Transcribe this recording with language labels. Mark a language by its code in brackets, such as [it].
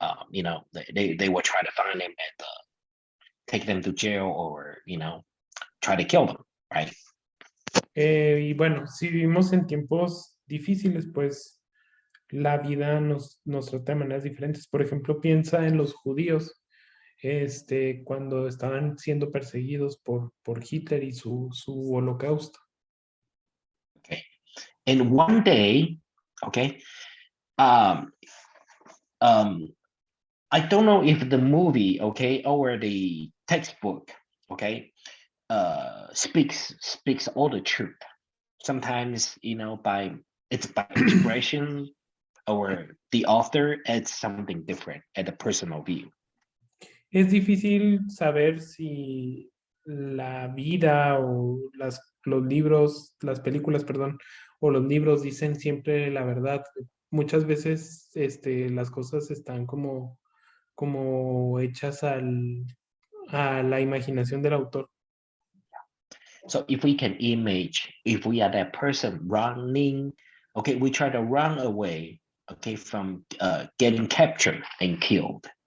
[en] You know, they were trying to find them and take them to jail or try to kill them, right? [es] Y bueno, si vivimos en tiempos difíciles, pues la vida nos trata de maneras diferentes. Por ejemplo, piensa en los judíos, cuando estaban siendo perseguidos por Hitler y su holocausto. [en] Okay, and one day, okay, um, um, I don't know if the movie, okay, or the textbook, okay, speaks all the truth. Sometimes, by expression or the author adds something different at a personal view. [es] Es difícil saber si la vida o los libros, las películas, perdón, o los libros dicen siempre la verdad. Muchas veces las cosas están como hechas a la imaginación del autor. [en] So if we can image, if we are that person running, okay, we try to run away, okay, from getting captured and killed.